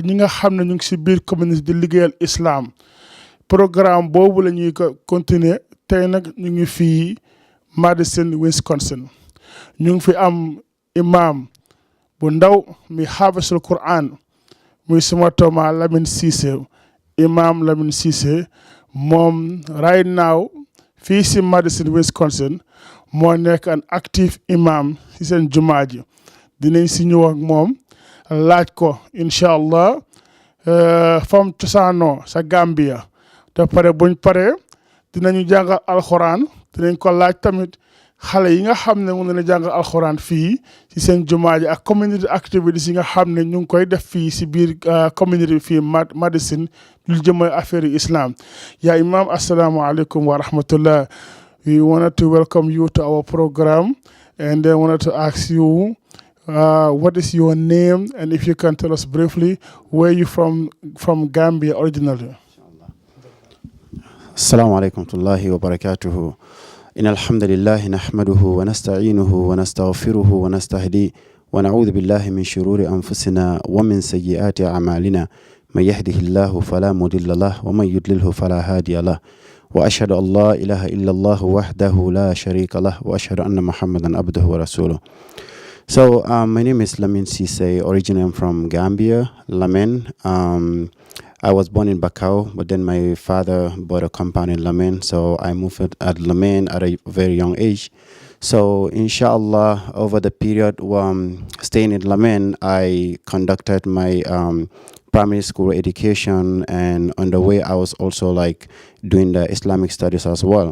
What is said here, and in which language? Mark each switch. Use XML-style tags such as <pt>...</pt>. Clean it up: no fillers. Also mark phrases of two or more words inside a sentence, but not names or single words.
<wo>ñi nga xam ne ñu ngi ci biir community di liggéeyal islam programme boobu la ñuy ko continuer tey nag ñu ngi fii Madison Wisconsin ñu ngi fi am imam bu ndaw mi xaafisul Quran muy suma tooma Lamin Ceesay imam Lamin Ceesay moom</wo> <en>right now</en> <wo>fii si Madison Wisconsin moo nekk</wo> <en>an active</en> <wo>imam si seen jumaa ji dinañ si ñëw ak moom laaj ko</wo> <ar>إن شاء الله</ar> <wo>fam cosaanoo sa Gambia te pare buñ paree dinañu jàngal alxuraan dinañ ko laaj tamit xale yi nga xam ne mën na jàngal alxuraan fii si seen jumaa ji ak</wo> <en>community activities</en> <wo>yi nga xam ne ñu ngi koy def fii si biir community bi fii Madison lu jëmal affaire yi islam yaa imam</wo> <ar>السلام عليكم ورحمة الله.</ar> <en>We wanted to welcome you to our program and then wanted to ask you what is your name and if you can tell us briefly where you from Gambia originally.</en> <ar>السلام عليكم ورحمة الله وبركاته. إن الحمد لله نحمده ونستعينه ونستغفره ونستهديه ونعوذ بالله من شرور أنفسنا ومن سيئات أعمالنا من يهده الله فلا مضل له ومن يضلله فلا هادي له وأشهد أن لا إله إلا الله وحده لا شريك له وأشهد أن محمدا عبده ورسوله.</ar> <en>So my name is Lamin Ceesay. Originally I'm from Gambia, Lamin. I was born in Bakau, but then my father bought a compound in Lamin, so I moved at Lamin at a very young age. So inshallah, over the period staying in Lamin, I conducted my primary school education, and on the way I was also like doing the Islamic studies as well.</en>